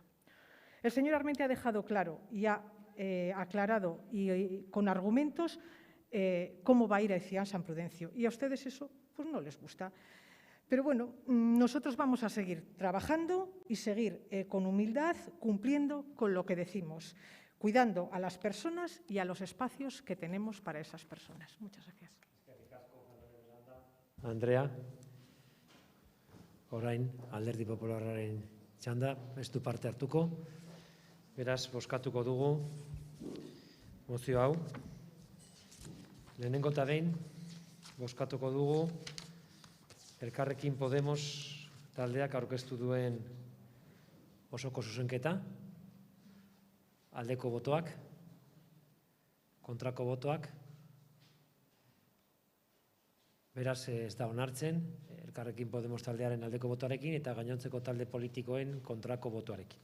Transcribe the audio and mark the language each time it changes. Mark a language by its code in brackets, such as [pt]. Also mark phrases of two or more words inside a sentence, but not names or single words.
[es] El señor Armentia ha dejado claro y ha aclarado y con argumentos cómo va a ir el CIAM San Prudencio. Y a ustedes eso pues no les gusta. Pero bueno, nosotros vamos a seguir trabajando y seguir con humildad, cumpliendo con lo que decimos, cuidando a las personas y a los espacios que tenemos para esas personas. Muchas gracias. [eu] Andrea, orain Alderdi Popularraren txanda, ez du parte hartuko. Beraz, bozkatuko dugu mozio hau. Lehenengo eta behin, bozkatuko dugu Elkarrekin Podemos taldeak aurkeztu duen osoko zuzenketa, aldeko botoak, kontrako botoak, beraz ez da onartzen, Elkarrekin Podemos taldearen aldeko botoarekin eta gainontzeko talde politikoen kontrako botoarekin.